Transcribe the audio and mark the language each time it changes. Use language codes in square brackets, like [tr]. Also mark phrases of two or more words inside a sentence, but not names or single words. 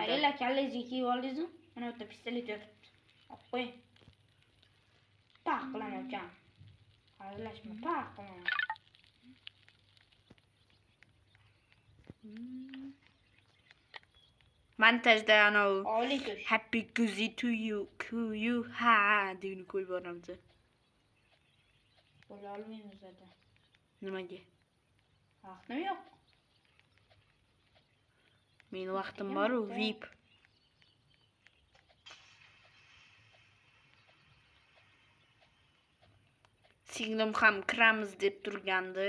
[uz] Ayla kallangizga kiyib oldingizmi? Mana bu yerda pistolet yotibdi. Olib qo'ying. Paq qilaman ukam. Hazillashma, paq qilaman. Montajda anavi Oliy tush. [en] Happy birthday to you [uz] ha degani qo'yib olamiz. Qo'ya olmaymiz zaten. Nimaga? Vaqtim yo'q. Meni vaqtim bor-ku, VIP. Singlim ham kiramiz deb turgandi.